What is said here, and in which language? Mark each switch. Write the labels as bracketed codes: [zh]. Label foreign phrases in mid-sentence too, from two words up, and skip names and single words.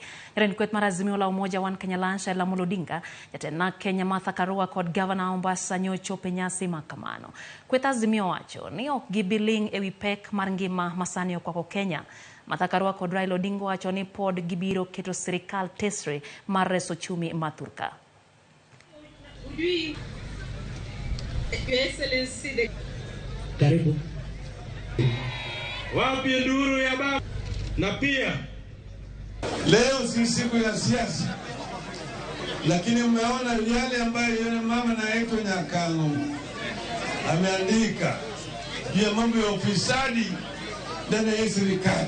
[luo] Jatend kweth mar Azimio la Umoja One Kenya Lansha Ramogi Odinga, jatend Kenya Martha Karua kod Gavana Mombasa nyochope nyasi makamano. Kweth Azimio wacho ni ok gibiling ewi pek mar ngima masani okwako Kenya. Martha Karua kod Raila Odinga wacho ni pod gibiro keto sirikal tesre mar reso chumi mathurka. [sw] Karibu. Wapi nduru ya baba? Na pia leo si siku ya siasa, lakini umeona yale ambayo yule mama anaitwa Nyakango ameandika juu ya mambo ya ufisadi ndani ya serikali.